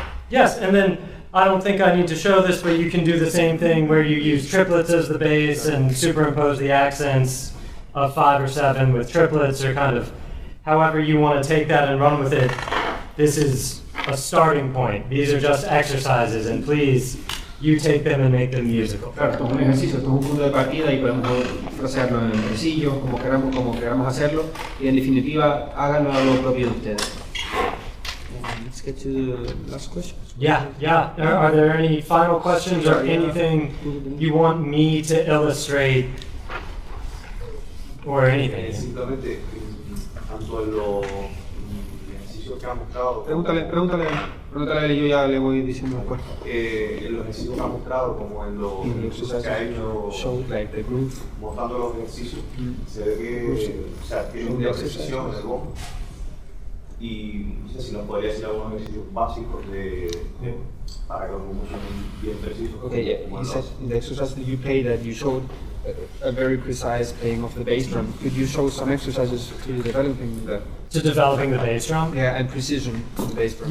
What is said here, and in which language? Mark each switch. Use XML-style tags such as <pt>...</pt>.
<en>Yes, and then I don't think I need to show this, but you can do the same thing where you use triplets as the bass and superimpose the accents of 5 or 7 with triplets, or kind of however you want to take that and run with it. This is a starting point. These are just exercises, and please, you take them and make them musical.</en> <es>Claro, esto es un ejercicio, esto es un punto de partida y podemos frasearlo en el tresillo, como queramos hacerlo, y en definitiva, háganlo a lo propio de ustedes.</es> <en>Let's get to the last question. Yeah. Are there any final questions or anything you want me to illustrate or anything?</en> <es>Simplemente, tanto en los ejercicios que ha mostrado, Pregúntale a él y yo ya le voy diciendo después. en los ejercicios que ha mostrado, como en los ejercicios que ha hecho, mostrando los ejercicios, se ve que, o sea, tiene una precisión en el bombo. Y no sé si nos podría decir algunos ejercicios básicos para que los bombos suenen bien precisos.</es> <en>Okay, yeah.</en> <es>como</es> <en>He</en> <es>el</es> <en>said</en> <es>dos.</es> <en>in the exercise that you played that you showed a very precise playing of the bass drum. Could you show some exercises to developing the To developing the bass drum? and precision of the bass drum?</en>